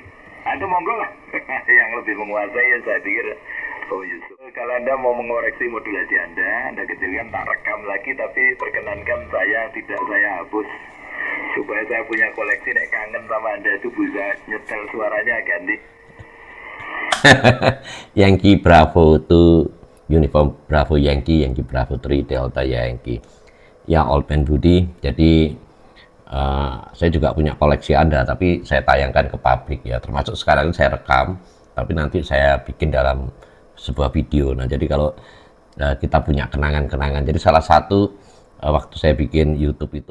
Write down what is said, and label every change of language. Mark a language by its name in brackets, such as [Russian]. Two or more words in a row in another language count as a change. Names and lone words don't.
[Indonesian] Anda monggo lah. Yang lebih menguasai ya saya pikir Om Yusuf. Kalau Anda mau mengoreksi modulasi Anda kecilkan, tak rekam lagi, tapi perkenankan saya tidak saya hapus. Supaya saya punya koleksi, nek kangen sama Anda itu bisa nyetel suaranya ganti. [English] Yankee Bravo 2 Uniform Bravo Yankee, Yankee Bravo 3 Delta Yankee. [Indonesian] Ya [English] Old Man [Indonesian] Budi, jadi saya juga punya koleksi Anda, tapi saya tayangkan ke publik ya, termasuk sekarang saya rekam, tapi nanti saya bikin dalam sebuah video. Nah jadi kalau kita punya kenangan-kenangan, jadi salah satu waktu saya bikin YouTube itu